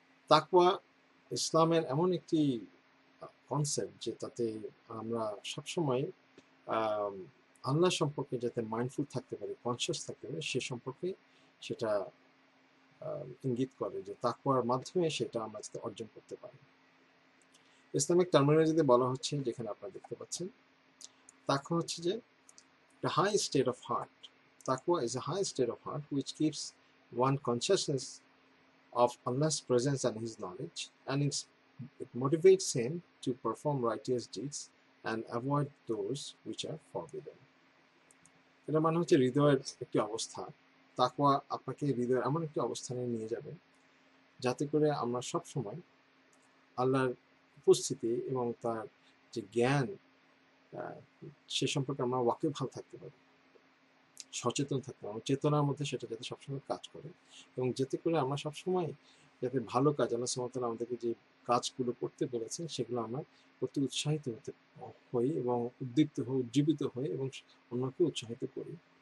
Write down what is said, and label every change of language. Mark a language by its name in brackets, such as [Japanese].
[Bangla] তাকওয়া ইসলামের এমন একটি কনসেপ্ট যে তাতে আমরা সবসময় আল্লাহ সম্পর্কে যাতে মাইন্ডফুল থাকতে পারি, কনসিয়াস থাকতে পারি, সে সম্পর্কে সেটা ইঙ্গিত করে যে তাকওয়ার মাধ্যমে সেটা আমরা যাতে অর্জন করতে পারি। ইসলামিক টার্মিনোলজিতে বলা হচ্ছে, যেখানে আপনারা দেখতে পাচ্ছেন, তাকওয়া হচ্ছে যে [English] the high state of heart. Taqwa is a high state of heart which keeps one consciousness of Allah's presence and His knowledge, and it motivates him to perform righteous deeds and avoid those which are forbidden. [Bangla] এটা মানে হচ্ছে হৃদয়ের একটি অবস্থা। তাকওয়া আপনাকে হৃদয়ের এমন একটি অবস্থানে নিয়ে যাবে যাতে করে আমরা সব সময় আল্লাহর উপস্থিতি এবং তার যে জ্ঞান সে সম্পর্কে আমরা ওয়াকিবহাল থাকতে পারি, সচেতন থাকতে পারি, চেতনার মধ্যে সেটা যাতে সবসময় কাজ করে এবং যাতে করে আমরা সবসময় যাতে ভালো কাজ, আল্লাহ সুবহানাহু ওয়া তাআলা আমাদেরকে যে কাজগুলো করতে বলেছেন সেগুলো আমরা করতে উৎসাহিত হই এবং উদ্দীপ্ত হই, উজ্জীবিত হই এবং অন্যকে উৎসাহিত করি।